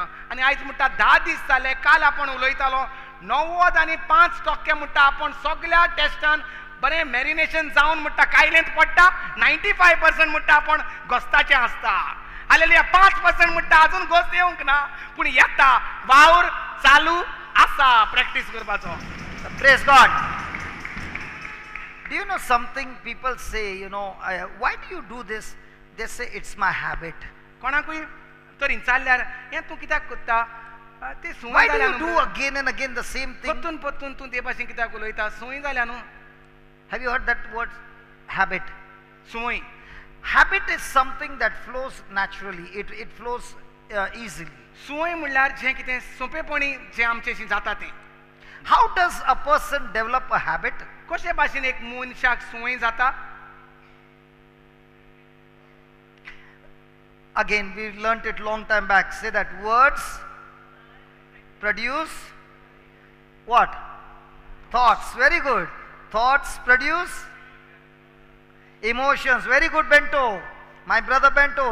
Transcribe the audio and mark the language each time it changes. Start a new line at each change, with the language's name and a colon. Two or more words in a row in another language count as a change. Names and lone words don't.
Konkani: आनी आयज म्हणटा 10 दीस जाले, काल आपण उलयतालो 95% म्हणटा आपण सगळ्या टेस्टान बरें मॅरिनेशन जावन म्हणटा कायलेंत पडटा. 95% म्हणटा आपण घोस्ताचें आसता. हालेलुया. 5% म्हणटा अजून घोस्त येवंक ना, पूण येता. वावर चालू आसा प्रॅक्टीस करपाचो.
English: Praise God. Do you know something? People say, why do you do this? They say, it's my habit.
Konkani: कोणाकूय तर विचारल्यार हें तूं कित्याक करता? ते सुंय
English: Why do
Konkani: जाल्या
English: you do again and again the same thing?
Konkani: परतून तूं ते भाशेन कित्याक उलयता? सुंय जाल्या न्हू.
English: Have you heard that word? Habit.
Konkani: सुंय.
English: Habit is something that flows naturally. It flows easily.
Konkani: सुंय म्हणल्यार जें कितें सोंपेपणी जें आमचेशी जाता तें.
English: How does a person develop a habit?
Konkani: कशे भाशेन एक मनशाक सुंय जाता?
English: Again, we learnt it long time back. Say that words produce what? Thoughts. Very good. Thoughts produce emotions. Very good, Bento. My brother Bento.